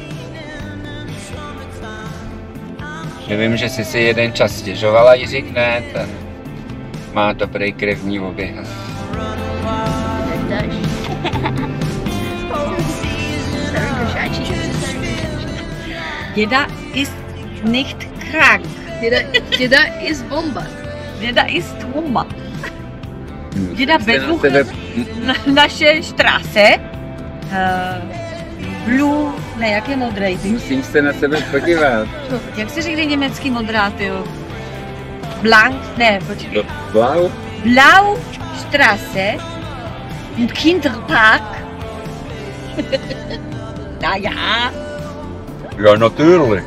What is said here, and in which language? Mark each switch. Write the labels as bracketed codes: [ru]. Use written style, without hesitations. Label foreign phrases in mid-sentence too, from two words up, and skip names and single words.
[cs] Že vím, že jsi si jeden čas stěžovala, Jiřík, ne? Ten má dobrý krevní oběh. [de] Děda ist nicht krank. Děda is bomba. Děda ist bomba. Děda besuche naše Straße. [cs] Blue, ne, jak je modrej? Musím se na sebe podívat. Jak se řekne německý modrá, tyjo? Blank, ne, počkej. [de] Blau? Blau Straße und Kinderpark. Na ja. Ja, natürlich.